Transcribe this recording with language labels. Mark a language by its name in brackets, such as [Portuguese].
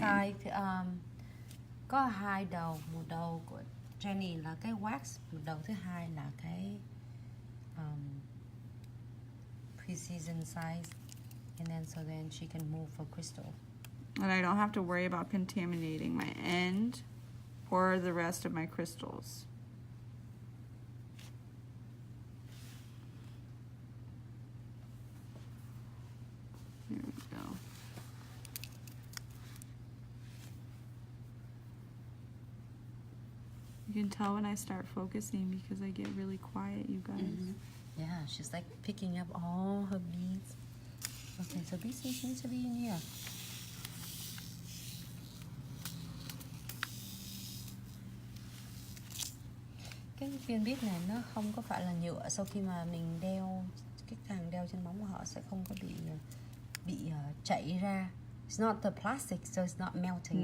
[Vietnamese] size thì, có hai đầu, một đầu của Jenny là cái wax, một đầu thứ hai là cái precision size, [English] and then so then she can move her crystal. And I don't have to worry about contaminating my end or the rest of my crystals. There we go. You can tell when I start focusing because I get really quiet, you guys. Yeah, she's like picking up all her beads. Okay, so this needs to be in here. [Vietnamese] Cái viên bít này nó không có phải là nhựa, sau khi mà mình đeo cái càng đeo trên móng của họ sẽ không có bị chảy ra. [English] It's not the plastic, so it's not melting.